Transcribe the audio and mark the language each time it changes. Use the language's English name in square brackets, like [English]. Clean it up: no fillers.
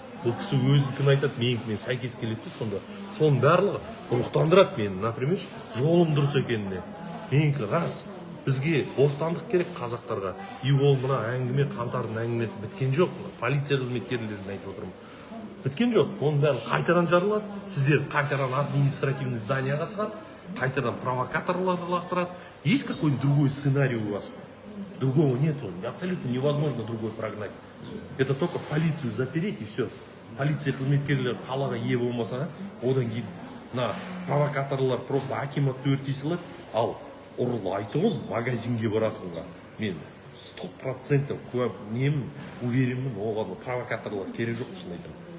[Kazakh] Ол кісі өзінікін айтады, менікімен сәйкес келеді. Сонда соның барлығы рухтандырады мені, например, жолым дұрыс екеніне. Менікі рас. Бізге бостандық керек қазақтарға. И ол мына әңгіме Қаңтардың әңгімесі біткен жоқ. Полиция қызметкерлерін айтып отырмын. Біткен жоқ. Оның бәрін қайтадан жарылады. Сіздер қайтадан административный зданияға тығады. Қайтадан провокаторларды лақтырады. [Russian] Есть какой-нибудь другой сценарий у вас? Другого нету. Абсолютно невозможно другой прогнать. Это только полицию запереть и все. [Kazakh] Полиция қызметкерлері қалаға ие болмаса, одан кейін мына провокаторлар просто акиматты өртей салады. Ал ұрлайды ол магазинге баратынға. Мен 100% немін, уверенмін, оған провокаторлар керек жоқ шын айтамын.